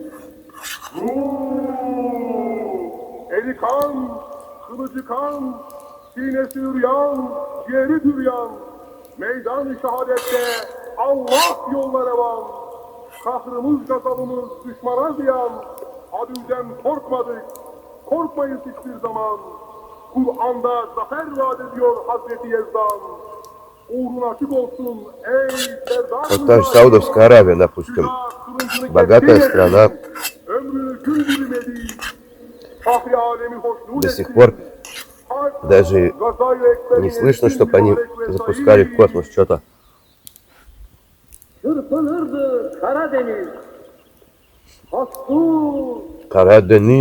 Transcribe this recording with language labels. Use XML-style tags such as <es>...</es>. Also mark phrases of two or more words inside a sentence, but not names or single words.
<tr>Eli kan, kılıcı kan, sinesi üryan, ciğeri düryan, meydan-ı şehadette Allah yollara van. Kahrımız, gazabımız düşmana ziyan, adüden korkmadık, korkmayız hiçbir zaman. Kur'an'da zafer vaat ediyor Hazreti Yezdan. Uğrun açık olsun ey serdar.</tr> <ru>Вот та же Саудовская Аравия, допустим, богатая страна, до сих пор даже не слышно, чтобы они запускали в космос что-то. Кара-Дениз.</ru>